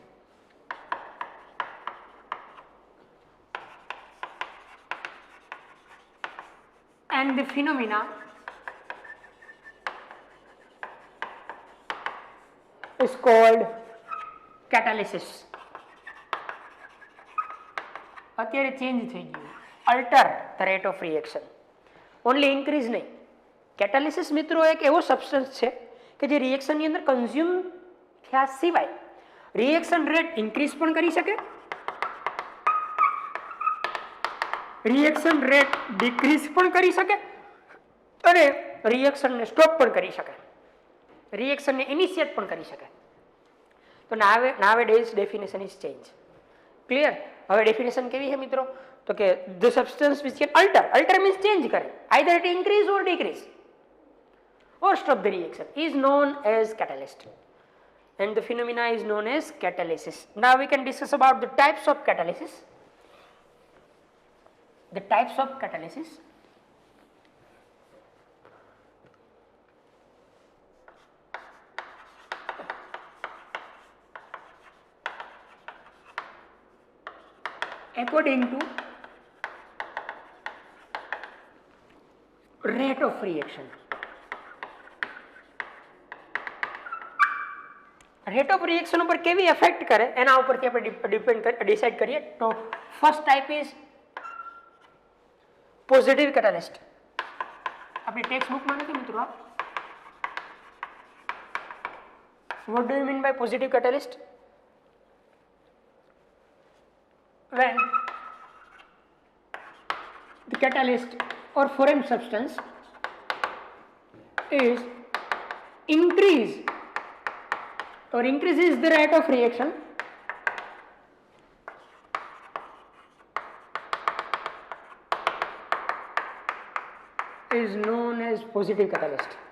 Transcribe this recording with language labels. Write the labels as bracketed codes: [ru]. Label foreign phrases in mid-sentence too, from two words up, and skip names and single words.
[en] And the phenomena is called catalysis. [gu] અત્યારે ચેન્જ થઈ ગયું. [en] alter the rate of reaction, only increase નહીં. [gu] કેટાલિસિસ મિત્રો એક એવો સબસ્ટન્સ છે કે જે રિએક્શનની અંદર કન્ઝ્યુમ થયા સિવાય [en] reaction rate increase [gu] પણ કરી શકે, [en] reaction rate decrease [gu] પણ કરી શકે અને રિએક્શનને સ્ટોપ પણ કરી શકે, રિએક્શનને ઇનિશિએટ પણ કરી શકે. [en] તો nowadays definition is change. [gu] ક્લિયર? હવે ડેફિનેશન કેવી છે મિત્રો? તો કે [en] the substance which can alter means change કરે, either it increase or decrease or stop the reaction is known as catalyst, and the phenomena is known as catalysis. Now we can discuss about the types of catalysis. The types of catalysis. According to rate of reaction. rate of reaction [gu] ઉપર કેવી એફેક્ટ કરે એના ઉપરથી આપણે ડિસાઇડ કરીએ. [en] તો first type is positive catalyst. [gu] આપણી ટેક્સ્ટ બુકમાં નથી મિત્રો. [en] what do you mean by positive catalyst? when the catalyst or foreign substance is increases the rate of reaction is known as positive catalyst.